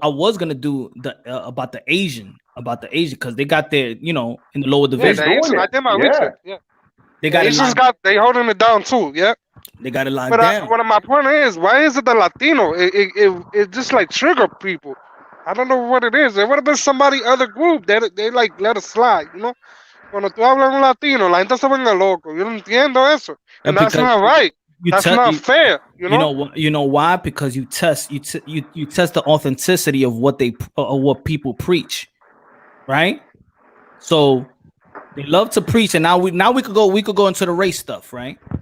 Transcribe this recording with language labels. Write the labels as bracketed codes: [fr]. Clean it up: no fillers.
[en] I was gonna do the about the Asian because they got their in the lower division. I did my research. Yeah, they got they holding it down too. Yeah, they got it locked but down. One of my point is, why is it the Latino? It just like trigger people. I don't know what it is. It would have been somebody other group that they like let it slide. [es] Cuando tú hablas un latino, la gente se vuelve loco. Yo no entiendo eso, [en] and that's not right. That's not fair. You know why? Because you test the authenticity of what what people preach, right? So they love to preach, and now we could go into the race stuff, right?